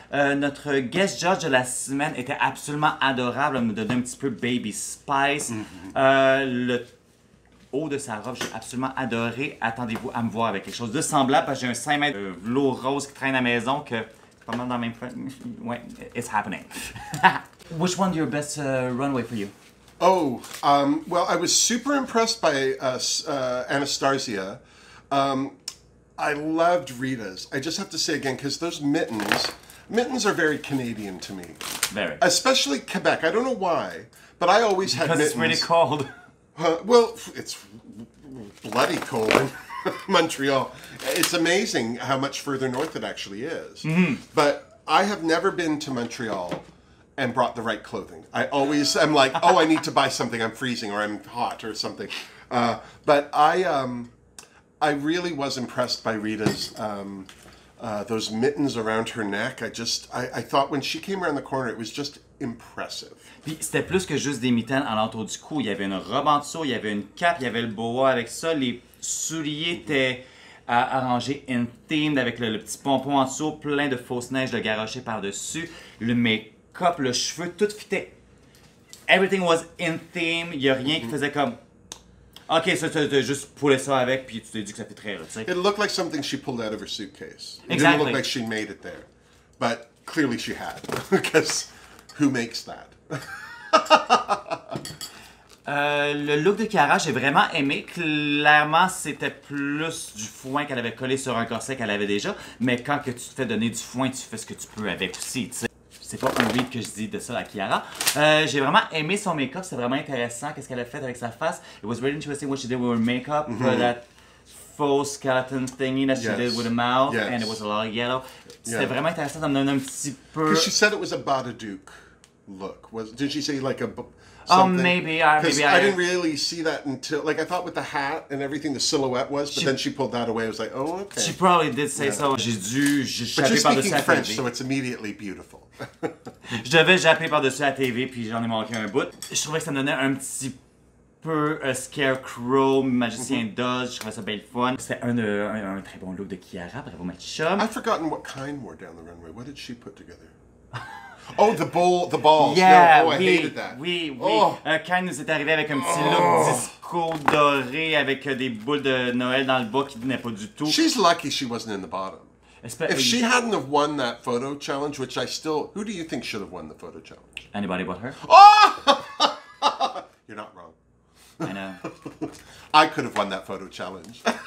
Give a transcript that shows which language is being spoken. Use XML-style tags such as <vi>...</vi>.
<fr>Notre guest judge de la semaine était absolument adorable. Elle me donnait un petit peu Baby Spice. Le haut de sa robe, j'ai absolument adoré. Attendez-vous à me voir avec quelque chose de semblable parce que j'ai un 5 mètres de velours rose qui traîne à la maison que pas mal dans le même point.</fr> <en>Ouais, it's happening. Which one your best runway for you? Oh, well, I was super impressed by Anastasia. I loved Rita's. I just have to say again, because those mittens are very Canadian to me. Very. Especially Quebec. I don't know why, but I always had mittens. Because it's really cold. Well, it's bloody cold in Montreal. It's amazing how much further north it actually is. But I have never been to Montreal and brought the right clothing. I'm like, oh, I need to buy something. I'm freezing or I'm hot or something. But I really was impressed by Rita's, those mittens around her neck. I thought when she came around the corner, it was just impressive.</en> <fr>Puis c'était plus que juste des mitaines alentour du cou. Il y avait une robe en dessous, il y avait une cape, il y avait le boa avec ça. Les souliers étaient arrangés</fr> <en>in theme</en> <fr>avec le petit pompon en dessous, plein de fausses neiges de garoché par-dessus. Le make-up, le cheveu, tout fitait.</fr> <en>Everything was in theme.</en> <fr>Il n'y a rien qui faisait comme... OK, ça, tu as juste poulé ça avec, puis tu t'es dit que ça fait très tu sais.</fr> <en>It looked like something she pulled out of her suitcase. It Exactly. didn't look like she made it there. But clearly she had, because who makes that?</en> <fr>Le look de Ciara, j'ai vraiment aimé. Clairement, c'était plus du foin qu'elle avait collé sur un corset qu'elle avait déjà. Mais quand que tu te fais donner du foin, tu fais ce que tu peux avec aussi, tu sais. C'est pas un read que je dis de ça à Ciara. J'ai vraiment aimé son make-up, c'est vraiment intéressant. Qu'est-ce qu'elle a fait avec sa face?</fr> <en>It was really interesting what she did with her makeup. For that faux skeleton thingy that she did with her mouth. And it was a lot of yellow.</en> <fr>C'était vraiment intéressant, ça me donne un petit peu...</fr> <en>Because she said it was a Badaduke look. Did she say like a... Oh, maybe. I didn't really see that until, like, I thought with the hat and everything, the silhouette was, but then she pulled that away. I was like, oh, okay. She probably did say so.</en> <fr>J'ai dû japper par-dessus la</fr> <en>French,</en> <fr>TV.</fr> <en>so it's immediately beautiful.</en> <fr>Je devais japper par-dessus la TV, puis j'en ai manqué un bout. Je trouvais que ça me donnait un petit peu Scarecrow, Magicien d'Oz. Je trouvais ça bien le fun. C'était un très bon look de Ciara. Bravo, ma chum.</fr> <en>I've forgotten what kind wore down the runway. What did she put together? Oh, the balls. Yeah, no, I hated that.</en> <fr>Oui. Oh. Quand nous est arrivé avec un petit look disco doré avec des boules de Noël dans le bas qui venaient pas du tout.</fr> <en>She's lucky she wasn't in the bottom. If she hadn't have won that photo challenge, which who do you think should have won the photo challenge? Anybody but her? Oh! You're not wrong. I know. I could have won that photo challenge.</en>